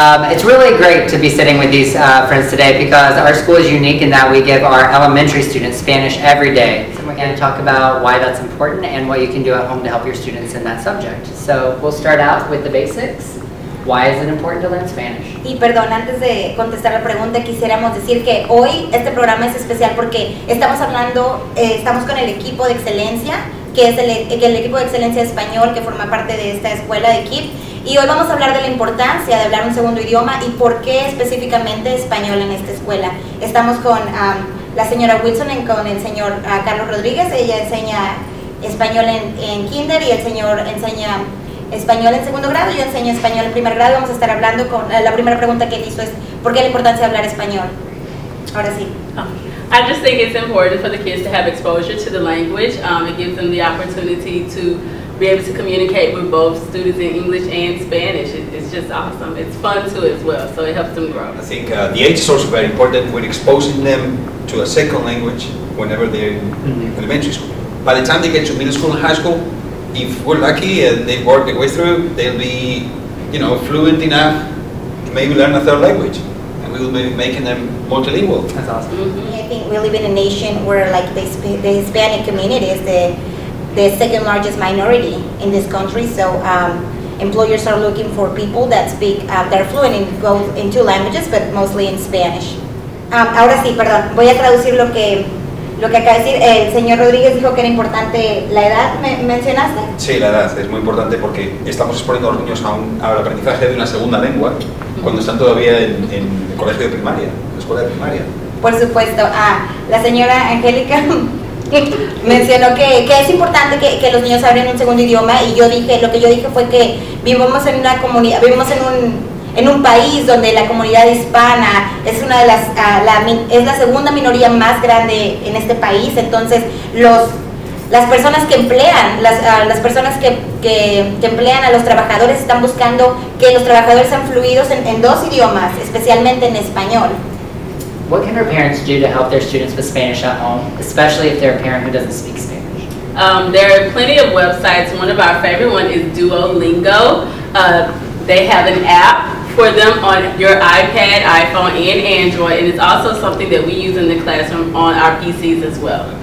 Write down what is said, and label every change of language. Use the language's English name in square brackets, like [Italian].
[English] It's really great to be sitting with these friends today because our school is unique in that we give our elementary students Spanish every day. So we're going to talk about why that's important and what you can do at home to help your students in that subject. So we'll start out with the basics. Why is it important to learn Spanish? [Spanish] Y perdón, antes de contestar la pregunta, quisiéramos decir que hoy este programa es especial porque estamos hablando, estamos con el equipo de excelencia, que es el equipo de excelencia español que forma parte de esta escuela de KIP. Y hoy vamos a hablar de la importancia de hablar un segundo idioma y por qué específicamente español en esta escuela. Estamos con la señora Wilson y con el señor Carlos Rodríguez. Ella enseña español en kinder y el señor enseña español en segundo grado. Yo enseño español en primer grado. Vamos a estar hablando con la primera pregunta que él hizo es ¿por qué la importancia de hablar español? Ahora sí. [English] I just think it's important for the kids to have exposure to the language. It gives them the opportunity to be able to communicate with both students in English and Spanish. It's just awesome. It's fun too as well, so it helps them grow. I think the age is also very important. We're exposing them to a second language whenever they're in elementary school. By the time they get to middle school and high school, if we're lucky and they work their way through, they'll be, fluent enough to maybe learn a third language. And we will be making them multilingual. That's awesome. I think we live in a nation where like the Hispanic community is the second largest minority in this country, so employers are looking for people that speak, that are fluent in two languages, but mostly in Spanish. [Spanish] Ahora sí, perdón, voy a traducir lo que lo que acaba de decir, el señor Rodríguez dijo que era importante la edad, ¿mencionaste? Sí, la edad es muy importante porque estamos exponiendo a los niños al aprendizaje de una segunda lengua cuando están todavía en el colegio de primaria, en la escuela de primaria. Por supuesto. La señora Angélica mencionó que es importante que los niños hablen un segundo idioma, y lo que yo dije fue que vivimos en una comunidad, vivimos en un país donde la comunidad hispana es una de es la segunda minoría más grande en este país. Entonces las personas que emplean las personas que emplean a los trabajadores están buscando que los trabajadores sean fluidos en dos idiomas, especialmente en español. [English] What can our parents do to help their students with Spanish at home, especially if they're a parent who doesn't speak Spanish? There are plenty of websites. One of our favorite ones is Duolingo. They have an app for them on your iPad, iPhone, and Android, and it's also something that we use in the classroom on our PCs as well.